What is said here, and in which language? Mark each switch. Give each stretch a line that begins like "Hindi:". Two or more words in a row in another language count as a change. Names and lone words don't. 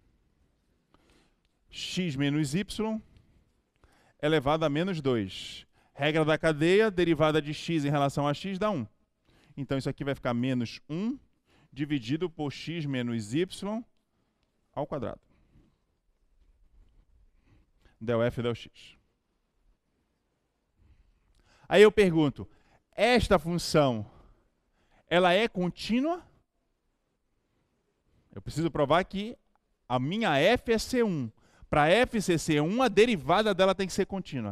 Portuguese: X menos y elevado a menos 2. Regra da cadeia, derivada de x em relação a x dá 1. Então isso aqui vai ficar menos 1 dividido por x menos y ao quadrado. Del f del x. Aí eu pergunto, esta função, ela é contínua? Eu preciso provar que a minha f é C1. Para f ser C1, a derivada dela tem que ser contínua.